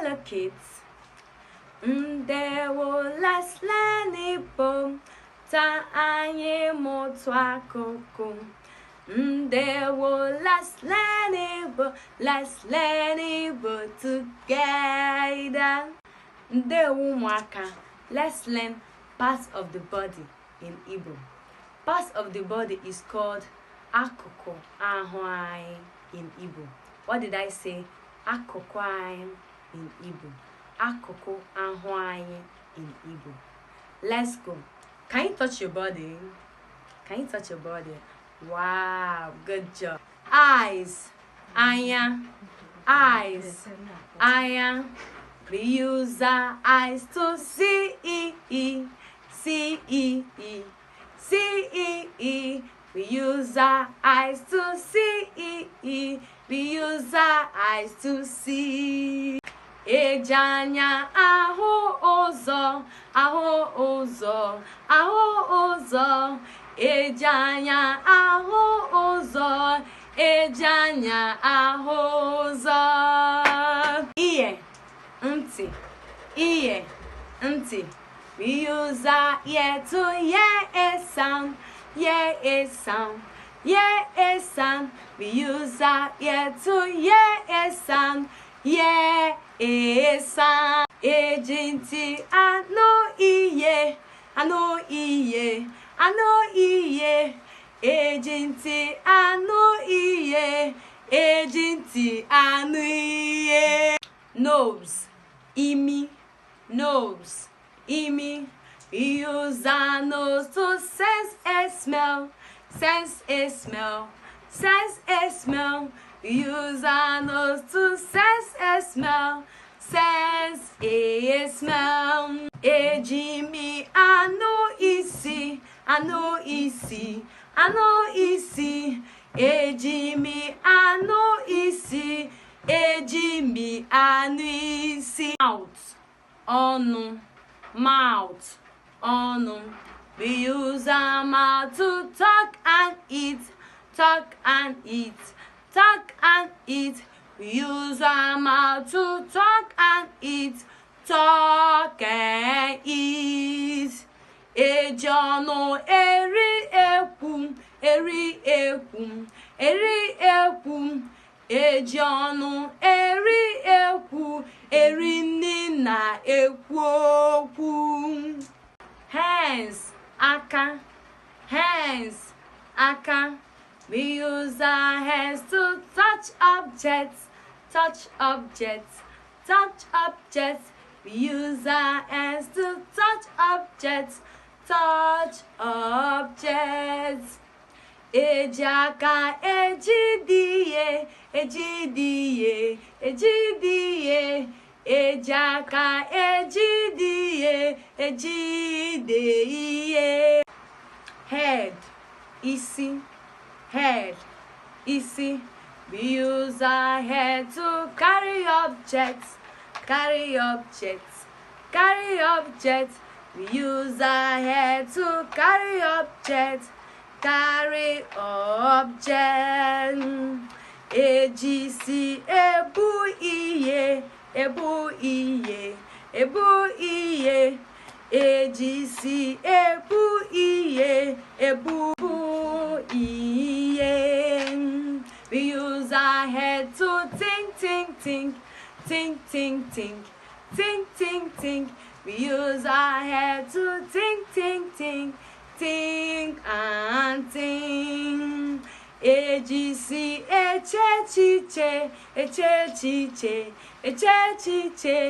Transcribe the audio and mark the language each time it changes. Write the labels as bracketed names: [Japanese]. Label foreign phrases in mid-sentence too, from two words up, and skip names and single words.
[English] the kids. Ndewo, let's learn Igbo. [Igbo] Ta anyị mụtụ akụkụ. Ndewo, [English] let's learn Igbo. Let's learn Igbo together. [Igbo] Ndewo ụmụaka. [English] Let's learn parts of the body in Igbo. Parts of the body is called [Igbo] Akụkụ Ahụ anyị [English] in Igbo. What did I say? [Igbo] Akụkụ anyị [English] in Igbo. [Igbo] Akụkụ Ahụ anyị [English] in Igbo. Let's go. Can you touch your body? Can you touch your body? Wow, good job. Eyes. [Igbo] Anya. Eyes. Anya. [English] We use our eyes to see. See. See. We use our eyes to see. We use our eyes to see. [Igbo] Eji anya ahụ ụzọ, ahụ ụzọ, ahụ ụzọ. Eji anya ahụ ụzọ, eji anya ahụ ụzọ. [English] Ear, ntị, ear, ntị. We use our ear to hear a sound, hear a sound, hear a sound. We use our ear to hear a sound, hear a sound. [Igbo] Eji ntị anụ ihe, anụ ihe, anụ ihe. Eji ntị anụ ihe, eji ntị anụ ihe. [English] Nose, imi, nose, imi. We use our nose to sense a smell, sense a smell, sense a smell. We use our nose to sense a smell, sense a smell. [Igbo] Eji imi anụ isi, anụ isi, anụ isi. Eji imi anụ isi, eji imi anụ isi. [English] Mouth, ọnụ, mouth, ọnụ. We use our mouth to talk and eat, talk and eat, talk and eat. We use our mouth to talk and eat, talk and eat. [Igbo] Eji ọnụ eri ekwu, eri ekwu, eri ekwu. Eji ọnụ eri ekwu, eri nri na ekwu okwu. [English] Hands, aka, hands, aka. We use our hands to touch objects, touch objects, touch objects. We use our hands to touch objects, touch objects. [Igbo] Eji aka ejide, ejide, ejide. Eji aka ejide, ejide. [English] Head, isi, head, isi. We use our head to carry objects, carry objects, carry objects. We use our head to carry objects, carry objects. [Igbo] Eji isi ebu ihe, ebu ihe, ebu ihe. Eji isi ebu ihe, ebu ihe. [English] We use our head to think, think, think, think, think, think, think, think, think. We use our head to think, think, think, think and think. [Igbo] Eji isi echechiche, echechiche, echechiche.